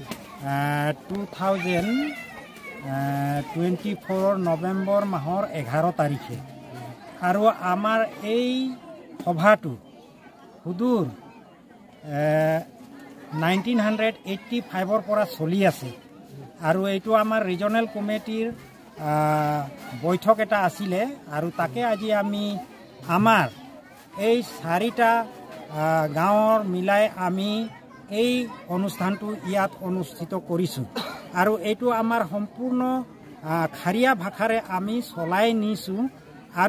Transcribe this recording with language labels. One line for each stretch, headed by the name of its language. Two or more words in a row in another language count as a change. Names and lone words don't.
Assamese: 2024 নৱেম্বৰ মাহৰ 11 তাৰিখে আৰু আমাৰ এই সভাটো সুদূৰ 1985 পৰা চলি আছে আৰু এইটো Amar Regional Committee বৈঠক এটা আসিলে আৰু তাকে আজি আমি আমাৰ এই চাৰিটা গাঁৱৰ মিলাই আমি এই অনুষ্ঠানটো ইয়াত অনুষ্ঠিত কৰিছো আৰু এইটো আমাৰ সম্পূৰ্ণ খাৰিয়া ভাষাৰে আমি চলাই নিছো আৰু